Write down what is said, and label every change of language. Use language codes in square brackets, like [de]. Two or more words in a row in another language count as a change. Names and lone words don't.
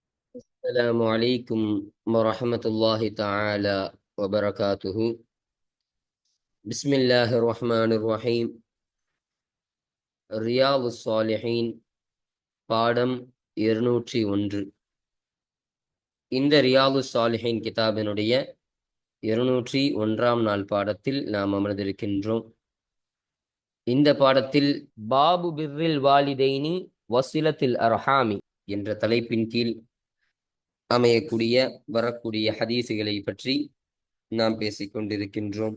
[ar] السلام عليكم ورحمة الله تعالى وبركاته. بسم الله الرحمن الرحيم. [ta] ரியாது ஸாலிஹீன் பாடம் 201. இந்த ரியாது ஸாலிஹீன் கிதாபினுடைய 201ஆம் நாள் பாடத்தில் நாம் அமர்ந்திருக்கின்றோம். இந்த பாடத்தில் [ar] باب بر الوالدين وصلة الأرحام [ta] என்ற தலைப்பின் கீழ் அமையக்கூடிய வரக்கூடிய ஹதீசுகளை பற்றி நாம் பேசிக் கொண்டிருக்கின்றோம்.